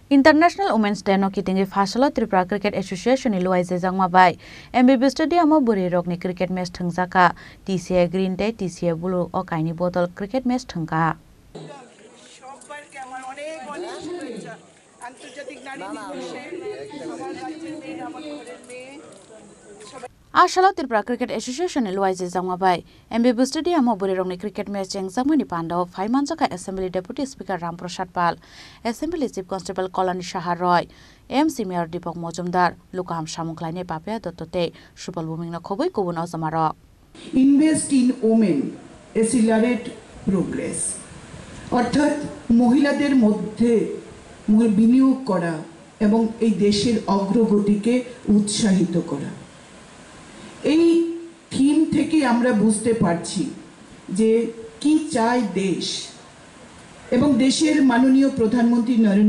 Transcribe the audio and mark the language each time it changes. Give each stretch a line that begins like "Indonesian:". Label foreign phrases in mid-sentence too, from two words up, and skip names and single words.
Kok Borok: International Women's Day no kitingi fasalo Tripura Cricket Association iluaise jangmabai MBB Stadium buri rokni
English: cricket match
Kok Borok: thungjaka TCA Green Day TCA Blue o kaini
English: bottle cricket match
Kok Borok: thungka
Bangla: সবাইকে আমার অনেক অনেক শুভেচ্ছা আন্তর্জাতিক নারী দিবসে আমার রাজ্যের মেয়ে আমার ঘরের মেয়ে
Kok Borok: Ashala Tripura Cricket Association iluaise jangmabai MBB Stadium buri rokni
English: cricket match
Kok Borok: jangmani pandao 5 manjaka Assembly Deputy Speaker Ram Prasad Pal Assembly Chief Constable Kolani Shah Roy MC Mayor Deepak Mojumdar Lukaham Shamuklaine Papea Dottote Shubal Bumingna khoboi kubun ozamarok
English: Invest in women accelerate progress
Bangla: অর্থাৎ মহিলাদের মধ্যে বিনিয়োগ করা এবং এই দেশের অগ্রগতিকে উৎসাহিত করা এই থিম থেকে আমরা বুঝতে পারছি যে কি চায় দেশ এবং দেশের মাননীয় প্রধানমন্ত্রী নরেন্দ্র